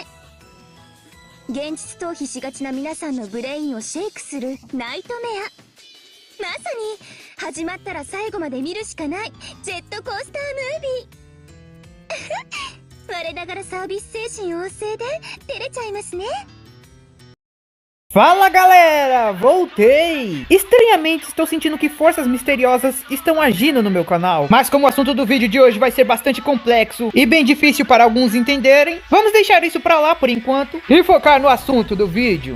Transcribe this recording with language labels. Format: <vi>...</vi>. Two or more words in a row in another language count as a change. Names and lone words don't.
<ja>現実逃避しがちな皆さんのブレインをシェイクするナイトメア。まさに始まったら最後まで見るしかないジェットコースタームービー我ながらサービス精神旺盛で照れちゃいますね。</ja> <pt>Fala galera, voltei! Estranhamente estou sentindo que forças misteriosas estão agindo no meu canal. Mas como o assunto do vídeo de hoje vai ser bastante complexo e bem difícil para alguns entenderem, vamos deixar isso pra lá por enquanto e focar no assunto do vídeo.</pt>